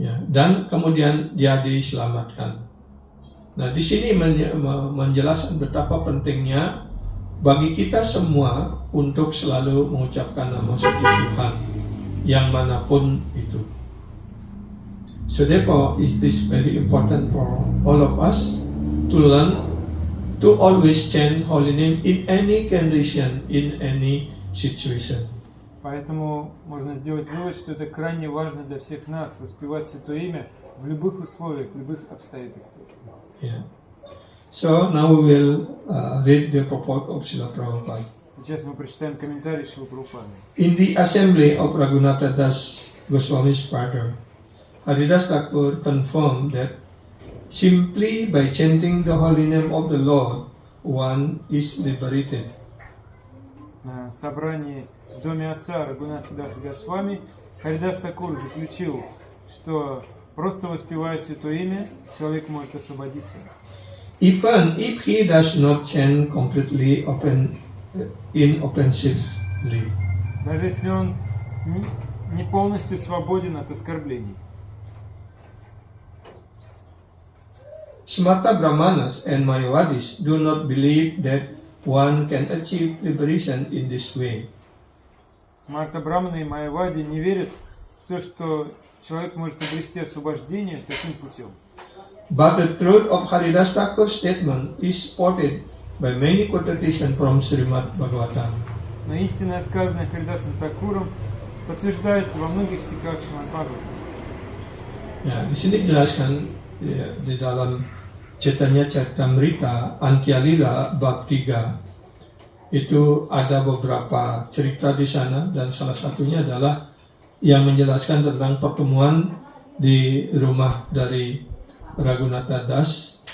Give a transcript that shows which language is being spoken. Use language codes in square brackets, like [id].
[id] Dan kemudian dia diselamatkan. Nah, di sini menjelaskan betapa pentingnya bagi kita semua untuk selalu mengucapkan nama suci Tuhan yang manapun itu. [en] So therefore, it is very important for all of us to learn to always chant holy name in any condition, in any situation. [ru] Поэтому можно сделать вывод, что это крайне важно для всех нас воспевать Святое Имя в любых условиях, в любых обстоятельствах. [en] Yeah. So now we will read the purport of Srila Prabhupada. [ru] Сейчас мы прочитаем комментарий Шрилы Прабхупады. [en] In the assembly of Raghunatha Das Goswami's father, Haridas Thakur confirmed that simply by chanting the holy name of the Lord, one is liberated. [ru] На собрании в доме отца Рагунатха Даса Госвами Харидас Такур заключил, что просто воспевая Святое Имя, человек может освободиться. [en] Even if he does not chant completely inoffensively. [ru] Даже если он не полностью свободен от оскорблений. [en] Smarta Brahmanas and Mayavadis do not believe that one can achieve liberation in this way. [ru] Смарта Брамана и Майявади не верят в то, что человек может обрести освобождение таким путем. [en] But the truth of Haridas Thakur's statement is supported by many quotations from Srimad Bhagavatam. [ru] Но истинное, сказанное Харидасом Такуром, подтверждается во многих стихах Шримад Бхагаватам. [id] Ya, di sini dijelaskan di dalam Chaitanya Charitamrita Antyalila bab 3 itu ada beberapa cerita di sana, dan salah satunya adalah yang menjelaskan tentang pertemuan di rumah dari Raghunatha Das.